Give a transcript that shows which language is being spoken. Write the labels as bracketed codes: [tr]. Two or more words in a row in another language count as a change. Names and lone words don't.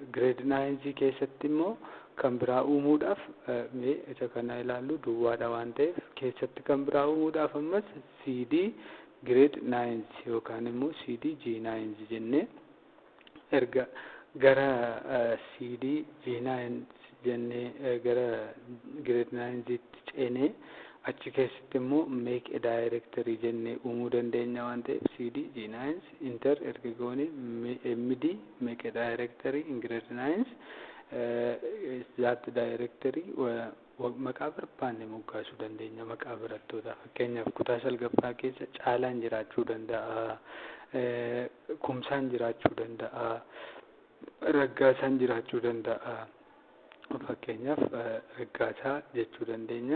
[om] Grade 9 keessatti immoo kan biraa uumuudhaaf isa kana ilaallu duwwaadha waan ta'eef keessatti kan biraa uumuudhaaf ammas CD grade 9 yookaan immoo CD G9 jennee erga gara CD G9 jennee gara grade 9 tti ceenee achi keessatti immoo [en] make a directory [om] jennee uumuu dandeenya waan ta'eef CD G9 enter erga goone MD [en] make a directory in grade 9 that directory [om] maqaa barbaanne moggaasuu dandeenya. Maqaa barattootaa fakkeenyaaf kutaa salgaffaa keessa Caalaan jiraachuu danda'a, Kumsaan jiraachuu danda'a, Raggaasaan jiraachuu danda'a. Fakkeenyaaf Raggaasaa jechuu dandeenya.